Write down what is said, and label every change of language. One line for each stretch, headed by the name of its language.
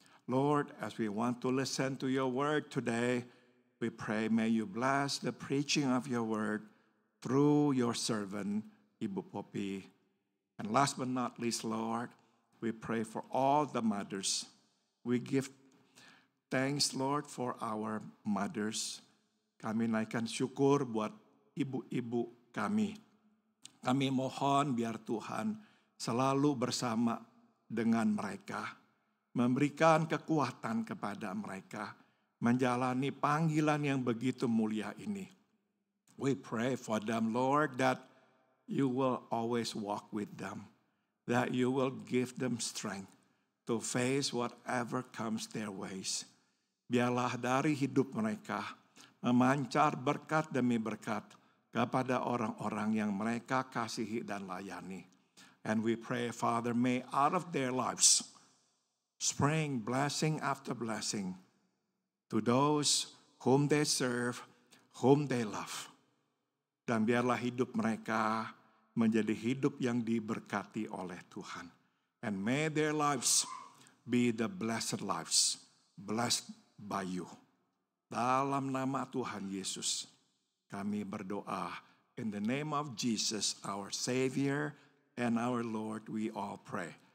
English: Lord, as we want to listen to your word today, we pray may you bless the preaching of your word through your servant, Ibu Popi. And last but not least, Lord, we pray for all the mothers. We give thanks, Lord, for our mothers.
Indonesian: Kami naikkan syukur buat ibu-ibu kami. Kami mohon biar Tuhan selalu bersama dengan mereka. Memberikan kekuatan kepada mereka. Menjalani panggilan yang begitu mulia ini.
English: We pray for them, Lord, that you will always walk with them. That you will give them strength to face whatever comes their ways.
Indonesian: Biarlah dari hidup mereka memancar berkat demi berkat kepada orang-orang yang mereka kasihi dan layani.
English: And we pray, Father, may out of their lives spring blessing after blessing to those whom they serve, whom they love.
Indonesian: Dan biarlah hidup mereka menjadi hidup yang diberkati oleh Tuhan.
English: And may their lives be the blessed lives, blessed by you.
Indonesian: Dalam nama Tuhan Yesus, kami berdoa.
English: In the name of Jesus, our Savior and our Lord, we all pray.